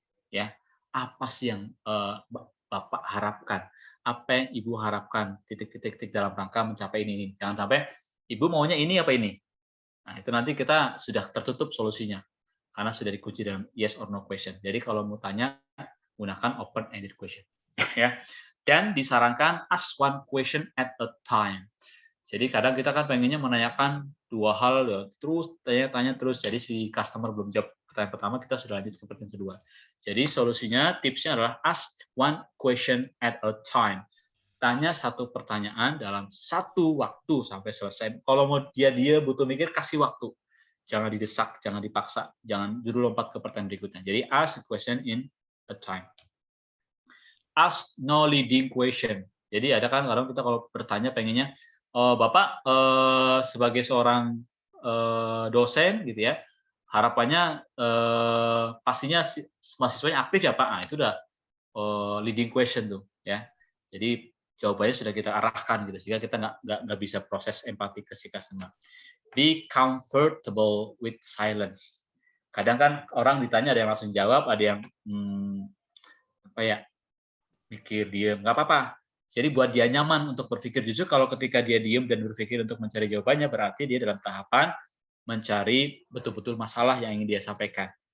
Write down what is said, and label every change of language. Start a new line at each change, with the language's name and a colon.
Indonesian: Ya, apa sih yang Bapak harapkan? Apa yang Ibu harapkan? Titik-titik dalam rangka mencapai ini. Jangan sampai Ibu maunya ini apa ini. Nah, itu nanti kita sudah tertutup solusinya karena sudah dikunci dalam
English: yes or no question.
Indonesian: Jadi kalau mau tanya, gunakan
English: open-ended question.
Indonesian: Ya. Dan disarankan
English: ask one question at a time.
Indonesian: Jadi kadang kita kan pengennya menanyakan 2 hal ya, terus tanya-tanya terus. Jadi si customer belum jawab pertanyaan pertama, kita sudah lanjut ke pertanyaan kedua. Jadi solusinya, tipsnya adalah
English: ask one question at a time.
Indonesian: Tanya 1 pertanyaan dalam 1 waktu sampai selesai. Kalau mau dia butuh mikir, kasih waktu. Jangan didesak, jangan dipaksa, jangan dulu lompat ke pertanyaan berikutnya.
English: Jadi ask a question in a time. Ask no leading question.
Indonesian: Jadi ada kan kadang kita kalau bertanya pengennya, Bapak sebagai seorang dosen gitu ya, harapannya pastinya mahasiswanya aktif ya Pak. Nah, itu udah leading question tuh ya. Jadi jawabannya sudah kita arahkan gitu sehingga kita nggak bisa proses empati ke si customer.
English: Be comfortable with silence.
Indonesian: Kadang kan orang ditanya ada yang langsung jawab, ada yang apa ya, mikir diam, nggak apa-apa. Jadi buat dia nyaman untuk berpikir. Justru kalau ketika dia diam dan berpikir untuk mencari jawabannya, berarti dia dalam tahapan mencari betul-betul masalah yang ingin dia sampaikan.